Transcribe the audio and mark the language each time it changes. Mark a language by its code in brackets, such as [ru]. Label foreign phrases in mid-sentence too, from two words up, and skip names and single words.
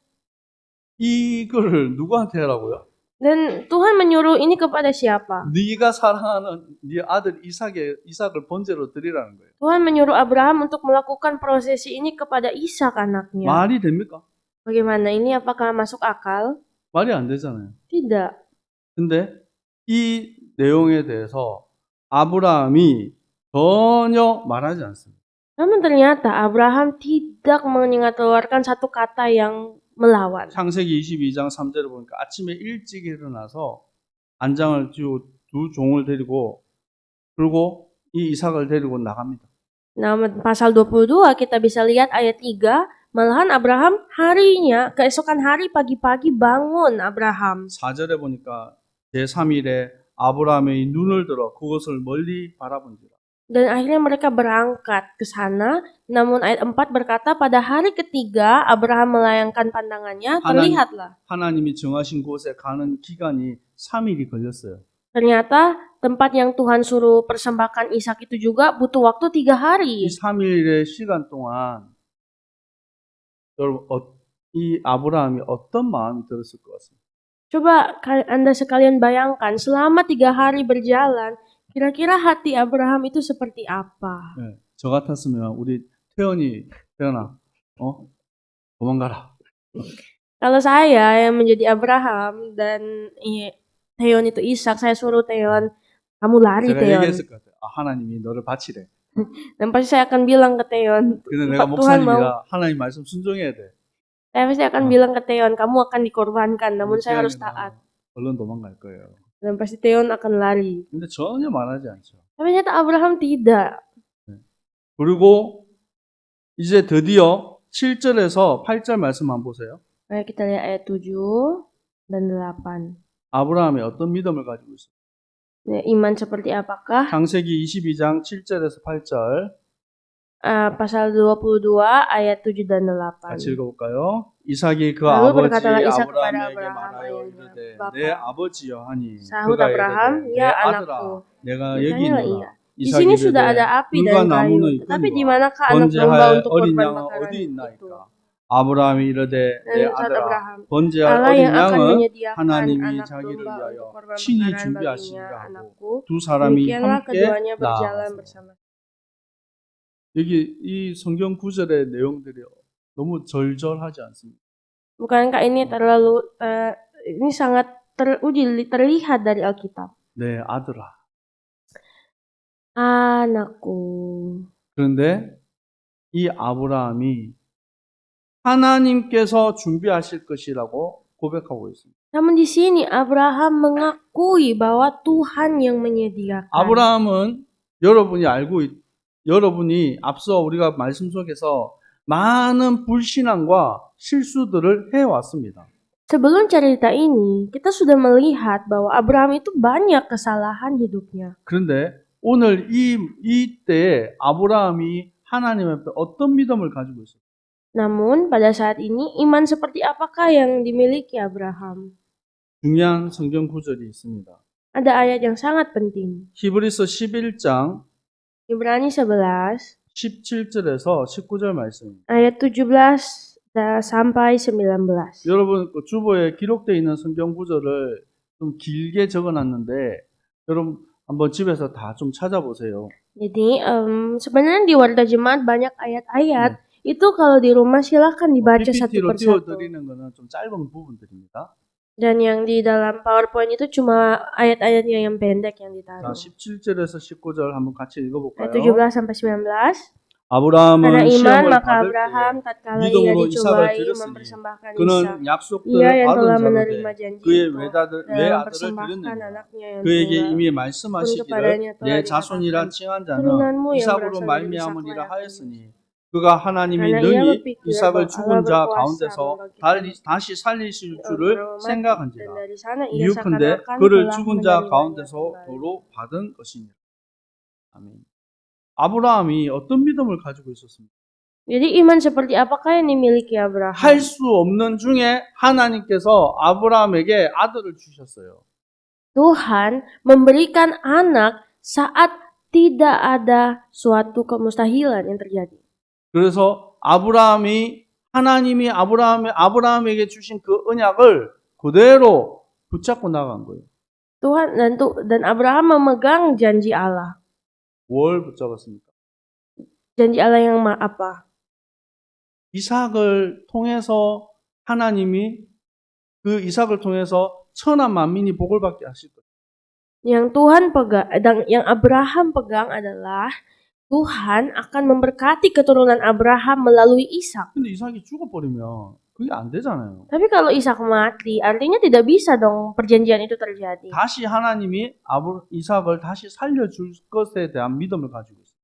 [ko] 이거를 누구한테 하라고요? [id] Dan Tuhan menyuruh ini kepada siapa? [ko] 네가 사랑하는 네 아들 이삭을 번제로 드리라는 거예요. [id] Tuhan menyuruh Abraham untuk melakukan prosesi ini kepada Ishak anaknya. [ko] 말이 됩니까? [id] Bagaimana ini? Apakah masuk akal? [ko] 말이 안 되잖아요. [id] Tidak. [ko] 근데 이 내용에 대해서 아브라함이 전혀 말하지 않습니다. [id] Namun ternyata Abraham tidak mengeluarkan satu kata yang melawan. [ko] 창세기 22장 3절을 보니까 아침에 일찍 일어나서 안장을 쥐고 두 종을 데리고 그리고 이 이삭을 데리고 나갑니다. [id] Nah, pasal 22 kita bisa lihat ayat 3, malahan Abraham keesokan hari pagi-pagi bangun Abraham. [ko] 4절에 보니까 제3일에 아브라함의 눈을 들어 그것을 멀리 바라본지라. [id] Dan akhirnya mereka berangkat ke sana. Namun ayat 4 berkata pada hari ketiga Abraham melayangkan pandangannya, terlihatlah. [ko] 하나님이 정하신 곳에 가는 기간이 3일이 걸렸어요. [id] Ternyata tempat yang Tuhan suruh persembahkan Ishak itu juga butuh waktu 3 hari. [ko] 이 3일의 시간 동안 여러분 이 아브라함이 어떤 마음이 들었을 것 같습니다. [id] Coba Anda sekalian bayangkan selama 3 hari berjalan, kira-kira hati Abraham itu seperti apa? [ko] 네, 저 같았으면 우리 태연아, 도망가라. [id] Kalau saya yang menjadi Abraham dan Theon itu Ishak, saya suruh Theon, kamu lari [ko] 제가 [id] Theon. [ko] 얘기했을 것 같아요. 하나님이 너를 바치래. [id] Dan pasti saya akan bilang ke Theon, [ko] 근데 내가 [id] Tuhan mau. [ko] 목사님이라 하나님 말씀 순종해야 돼. [id] Saya pasti akan bilang ke Theon, kamu akan dikorbankan, namun saya harus taat. [ko] 얼른 도망갈 거예요. [id] Dan pasti Theon akan lari. [ko] 근데 전혀 말하지 않죠. [id] Tapi ternyata Abraham tidak. [ko] 그리고 이제 드디어 7절에서 8절 말씀 한번 보세요. [id] Mari kita lihat ayat 7 dan 8. [ko] 아브라함이 어떤 믿음을 가지고 있어요? [id] Ya, iman seperti apakah? [ko] 창세기 22장 7절에서 8절 [id] Pasal 22 ayat 7 dan 8. [ko] 같이 읽어볼까요? 이삭이 그 [id] Lalu [ko] 아버지 [id] berkatalah Ishak kepada [ko] 아브라함에게 [id] Abraham [ko] 말하여 [id] ayahnya, [ko] 이르되 [id] "Bapa." [ko] 내 아버지여 하니 [id] Sahut [ko] 그가 [id] Abraham, [ko] 이르되 내 [id] "Ya [ko] 아들아 [id] anakku." [ko] 내가 여기 [id] Bertanyalah [ko] 있노라 [id] ia. Di [ko] 이삭이 [id] sini sudah [ko] 이르되 [id] ada api [ko] 불과 [id] dan kayu, [ko] 나무는 [id] tetapi di [ko] 있거니와 [id] manakah anak domba [ko] 번제할 [id] untuk [ko] 어린 [id] korban [ko] 양은 [id] bakaran [ko] 어디 [id] itu? [ko] 있나이까 아브라함이 이르되 내 [id] Dan saat [ko] 아들아 [id] Abraham, [ko] 번제할 [id] Allah [ko] 어린 [id] yang akan [ko] 양은 [id] menyediakan [ko] 하나님이 [id] anak [ko] 자기를 [id] domba [ko] 위하여 [id] untuk korban [ko] 친히 [id] bakaran [ko] 준비하시니라 [id] baginya, [ko] 하고 [id] anakku. [ko] 두 사람이 [id] Demikianlah [ko] 함께 [id] keduanya berjalan [ko] 나아가서 [id] bersama. [ko] 여기 이 성경 구절의 내용들이 너무 절절하지 않습니까? [id] Bukankah ini terlalu ini sangat terlihat dari Alkitab? [ko] 내 아들아. [id] Anakku. [ko] 그런데 이 아브라함이 하나님께서 준비하실 것이라고 고백하고 있습니다. [id] Namun di sini Abraham mengakui bahwa Tuhan yang menyediakan. [ko] 아브라함은 여러분이 앞서 우리가 말씀 속에서 많은 불신앙과 실수들을 해왔습니다. [id] Sebelum cerita ini, kita sudah melihat bahwa Abraham itu banyak kesalahan hidupnya. [ko] 그런데 오늘 이때에 아브라함이 하나님 앞에 어떤 믿음을 가지고 있어요? [id] Namun pada saat ini iman seperti apakah yang dimiliki Abraham? [ko] 중요한 성경 구절이 있습니다. [id] Ada ayat yang sangat penting. [ko] 히브리서 11장 [id] Ibrani 11 [ko] 17절에서 19절 말씀입니다. [id] ayat 17 sampai 19. [ko] 여러분 그 주보에 기록되어 있는 성경 구절을 좀 길게 적어놨는데 여러분 한번 집에서 다 좀 찾아보세요. [id] Jadi sebenarnya di Warta Jemaat banyak ayat-ayat. Itu kalau di rumah silakan dibaca satu [ko] PPT로 [id] persatu. [ko] 띄워드리는 거는 좀 짧은 부분들입니다. [id] Dan yang di dalam PowerPoint itu cuma ayat-ayatnya yang pendek yang [ko] 자, [id] ditaruh. [ko] 17절에서 19절 한번 같이 읽어볼까요? [id] Ayat 17 sampai 19. Karena [ko] 아브라함은 [id] iman [ko] 시험을 [id] maka [ko] 받을 [id] Abraham [ko] 때 [id] tatkala ia [ko] 믿음으로 이삭을 [id] dicobai [ko] 드렸으니 [id] mempersembahkan Ishak. [ko] 그는 [id] Ia [ko] 약속들을 [id] yang [ko] 받은 [id] telah [ko] 자로되 [id] menerima janji [ko] 그의 [id] itu [ko] 외아들을 [id] dan mempersembahkan [ko] 드렸느니라. [id] anaknya yang [ko] 그에게 [id] tunggal. [ko] 이미 [id] Pun [ko] 말씀하시기를 [id] kepadanya telah [ko] 내 자손이라 [id] dikatakan, [ko] 칭한 자는 [id] turunanmu yang [ko] 이삭으로 [id] berasal dari [ko] 말미암으리라 [id] Ishaklah [ko] 하였으니 그가 하나님이 [id] Karena ia [ko] 능히 [id] berpikir [ko] 이삭을 [id] bahwa [ko] 죽은 [id] Allah [ko] 자 [id] berkuasa [ko] 가운데서 [id] membangkitkan [ko] 다시 살리실 줄을 [id] orang mati, dan [ko] 생각한지라. [id] dari sana ia [ko] 이유컨대 [id] seakan-akan [ko] 그를 [id] telah [ko] 죽은 자 [id] menerimanya [ko] 가운데서 [id] kembali. [ko] 도로 받은 것이니라. 아멘. 아브라함이 어떤 믿음을 가지고 있었습니까? [id] Jadi iman seperti apakah yang dimiliki Abraham? [ko] 할 수 없는 중에 하나님께서 아브라함에게 아들을 주셨어요. [id] Tuhan memberikan anak saat tidak ada suatu kemustahilan yang terjadi. [ko] 그래서 하나님이 아브라함에게 주신 그 언약을 그대로 붙잡고 나간 거예요. [id] Tuhan dan Abraham memegang janji Allah. [ko] 뭘 붙잡았습니까? [id] Janji Allah yang apa? [ko] 이삭을 통해서 하나님이 그 이삭을 통해서 천하 만민이 복을 받게 하실 거예요. [id] Yang Tuhan pegang, yang Abraham pegang adalah Tuhan akan memberkati keturunan Abraham melalui Ishak. [ko] 근데 이삭이 죽어버리면 그게 안 되잖아요. [id] Tapi kalau Ishak mati, artinya tidak bisa dong perjanjian itu terjadi. [ko] 다시 하나님이 이삭을 다시 살려줄 것에 대한 믿음을 가지고 있어요.